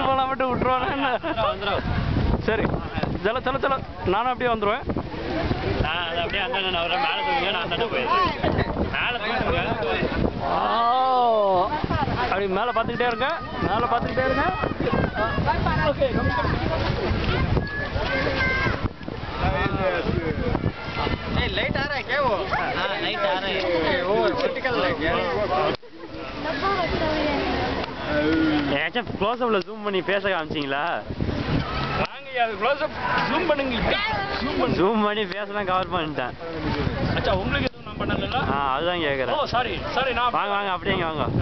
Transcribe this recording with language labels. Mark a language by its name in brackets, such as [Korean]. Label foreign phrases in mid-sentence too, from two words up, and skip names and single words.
[Tamil] போனால் மட்டும் விட்டுருவோண்ணா சரி [Hindi] चलो चलो चलो [Tamil] நானும் அப்படியே வந்துடுவேன் நான் அது அப்படியே அந்த வரேன் மேலே தூங்க நான் அந்த போயிடுறேன் மேலே தூங்குங்க அப்படி மேலே பார்த்துக்கிட்டே இருங்க மேலே பார்த்துக்கிட்டே இருங்க ஓகே [Hindi] लाइट आ रहा है क्या वो हाँ लाइट आ रहा है वो [English] vertical light [Hindi] है [Tamil] ஏதாச்சும் க்ளோஸ்அப்பில் ஜூம் பண்ணி பேச காமிச்சிங்களா ஜூம் பண்ணுங்க ஜூம் பண்ணி பேசலாம் கவர் பண்ணிட்டேன் அச்சா உங்களுக்கு எதுவும் நான் பண்ணல அதுதான் கேட்குறேன் ஓ [English] sorry sorry [Tamil] நான் வாங்க வாங்க அப்படியே வாங்க